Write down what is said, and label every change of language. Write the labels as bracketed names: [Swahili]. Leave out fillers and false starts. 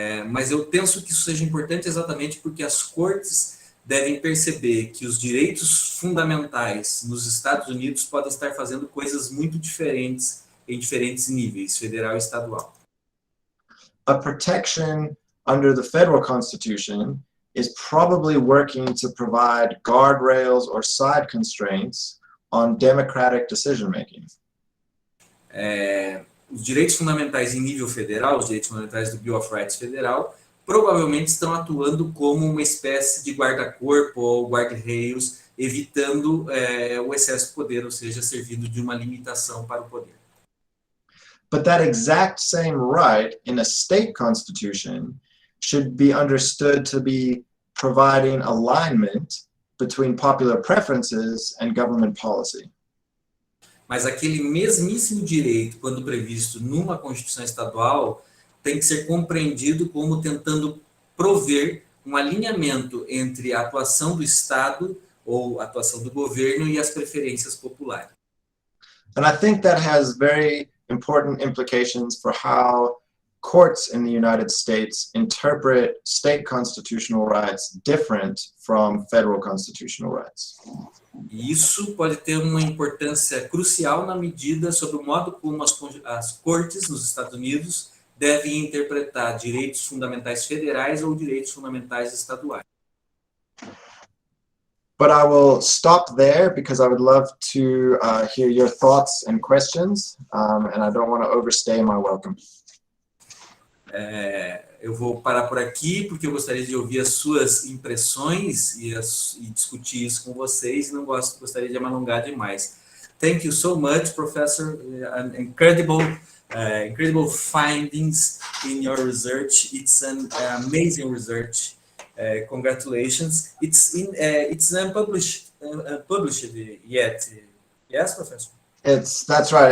[Portuguese] Mas eu penso que isso seja importante exatamente porque as cortes devem perceber que os direitos fundamentais nos Estados Unidos podem estar fazendo coisas muito diferentes em diferentes níveis, federal e estadual. [English] A protection under the federal constitution is probably working to provide guardrails or side constraints on democratic decision-making. [Portuguese] Os direitos fundamentais em nível federal, os direitos fundamentais do Bill of Rights federal, provavelmente estão atuando como uma espécie de guarda-corpo ou guarda-reios, evitando o excesso de poder, ou seja, servindo de uma limitação para o poder. [English] But that exact same right in a state constitution should be understood to be providing alignment between popular preferences and government policy. [Portuguese] Mas aquele mesmíssimo direito, quando previsto numa Constituição estadual, tem que ser compreendido como tentando prover um alinhamento entre a atuação do Estado ou a atuação do governo e as preferências populares. [English] And I think that has very important implications for how courts in the United States interpret state constitutional rights different from federal constitutional rights. [Portuguese] E isso pode ter uma importância crucial na medida sobre o modo como as cortes nos Estados Unidos devem interpretar direitos fundamentais federais ou direitos fundamentais estaduais. [English] But I will stop there because I would love to hear your thoughts and questions, and I don't want to overstay my welcome. [Portuguese] Eu vou parar por aqui porque eu gostaria de ouvir as suas impressões e discutir isso com vocês. Não gostaria de me alongar demais. [English] Thank you so much, Professor. Incredible findings in your research. It's an amazing research. Congratulations. It's unpublished yet. Yes, Professor? That's right.